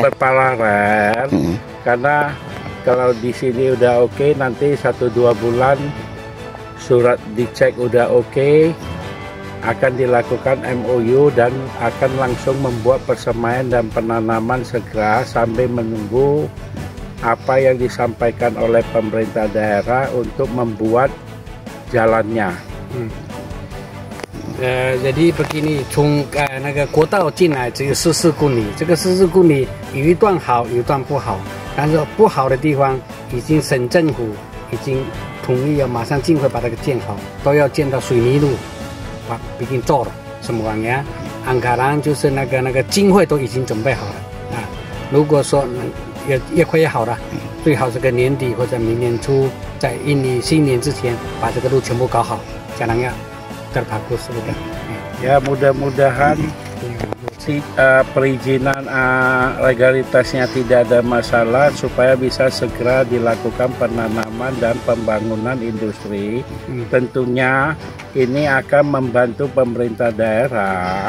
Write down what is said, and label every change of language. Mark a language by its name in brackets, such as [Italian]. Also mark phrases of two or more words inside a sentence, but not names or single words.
[Indonesian] Berparalel, karena kalau di sini udah oke, nanti 1-2 bulan surat dicek udah oke, akan dilakukan MOU dan akan langsung membuat persemaian dan penanaman segera sambil menunggu apa yang disampaikan oleh pemerintah daerah untuk membuat jalannya. Jadi begini， [Chinese] 从那个国道进来只有14公里，这个14公里有一段好，有一段不好。但是不好的地方，已经省政府已经同意要马上尽快把这个建好，都要建到水泥路，已经做了。什么玩意儿？anggaran就是那个经费都已经准备好了啊。如果说越快越好了，最好这个年底或者明年初，在新年之前把这个路全部搞好， [Indonesian] jalannya terbagus sudah. Ya mudah-mudahan perizinan legalitasnya tidak ada masalah supaya bisa segera dilakukan penanaman dan pembangunan industri. Tentunya ini akan membantu pemerintah daerah.